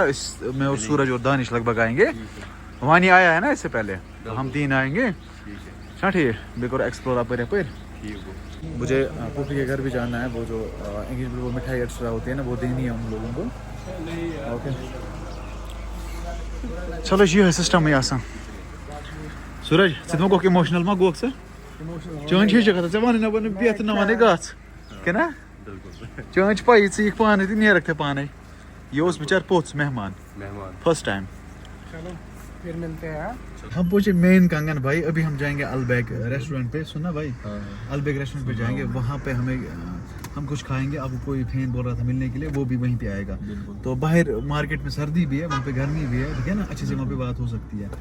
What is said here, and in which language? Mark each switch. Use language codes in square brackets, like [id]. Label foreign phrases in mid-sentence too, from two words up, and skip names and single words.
[ur] میں اور سورج اور دانش لگ بھگ آئیں گے. وانی آیا ہے نا اس سے پہلے, تو ہم 3 آئیں گے. ہاں ٹھیک ہے, بیکور ایکسپلور آپ کریں. پھر مجھے پھوپھی کے گھر بھی جانا ہے. وہ جو انگلش میں وہ مٹھائی ایکسٹرا ہوتی ہے نا, وہ دینی ہے ان لوگوں کو. اوکے چلو یہ ہے سسٹم ہی آسان. [ks] سورج ژٕ گوکھ ایموشنل ما گوکھ ژٕ چٲنۍ چھِ کتھ ژےٚ وَنٕے نہ وَنہٕ بیٚہہ تہٕ نہ وَنٕے گژھ کہِ نا. چٲنۍ چھِ پَیی ژٕ یِکھ پانے تہٕ نیرَکھ تہِ پانے. یہ اوس بِچار پوٚژھ مہمان [en] first time. [ur] پھر ملتے ہیں. ہم پہنچے مین کنگن بھائی. ابھی ہم جائیں گے البیگ ریسٹورینٹ پہ. سننا بھائی, البیگ ریسٹورینٹ پہ جائیں گے. وہاں پہ ہم کچھ کھائیں گے. اب کوئی فین بول رہا تھا ملنے کے لیے, وہ بھی وہیں پہ آئے گا. تو باہر مارکیٹ میں سردی بھی ہے, وہاں پہ گرمی بھی ہے, ٹھیک ہے نا, اچھے سے وہاں پہ بات ہو سکتی ہے.